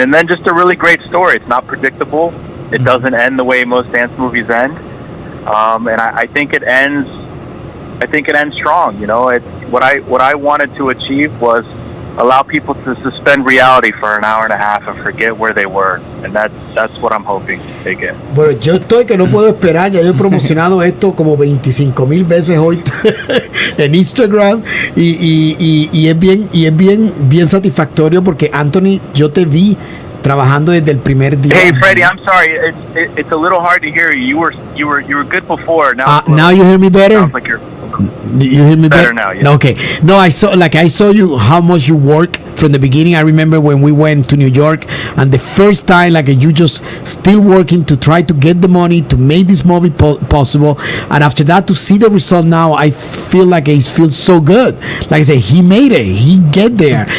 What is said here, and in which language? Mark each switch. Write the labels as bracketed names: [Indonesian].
[English] And then just a really great story. It's not predictable. It doesn't end the way most dance movies end, and I think it ends. I think it ends strong. What I wanted to achieve was allow people to suspend reality for an hour and a half and forget where they were, and that's what I'm hoping they get. [Spanish] Bueno, yo estoy que no puedo esperar. Ya yo he promocionado esto como 25,000 veces hoy en Instagram y es bien satisfactorio porque Anthony, yo te vi trabajando desde el primer día. [English] Hey Freddie, I'm sorry. It's a little hard to hear you. You were good before. Now you hear me better? Sounds like you're You hear me better now, yeah. Okay. No, I saw you how much you work from the beginning. I remember when we went to New York and the first time you just still working to try to get the money to make this movie possible, and after that to see the result now, I feel like it feels so good. Like I said, he made it. He get there.